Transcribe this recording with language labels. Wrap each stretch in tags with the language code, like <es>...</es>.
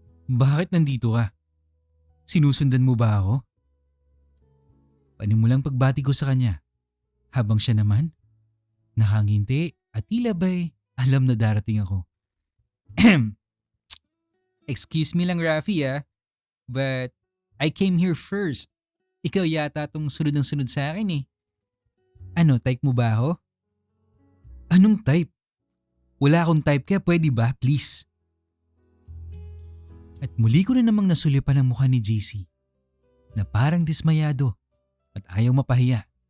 <tl>Bakit nandito ka? Sinusundan mo ba ako? Panimulang pagbati ko sa kanya. Habang siya naman, nakanginti at tila ba'y alam na darating ako.</tl> <en>Excuse me lang Rafi but I came here first.</en> <tl>Ikaw yata tong sunod ng sunod sa akin eh. Ano, type mo ba ako? Anong type? Wala akong type kaya pwede ba, please? At muli ko na namang nasulipan ang mukha ni JC na parang dismayado at ayaw mapahiya.</tl>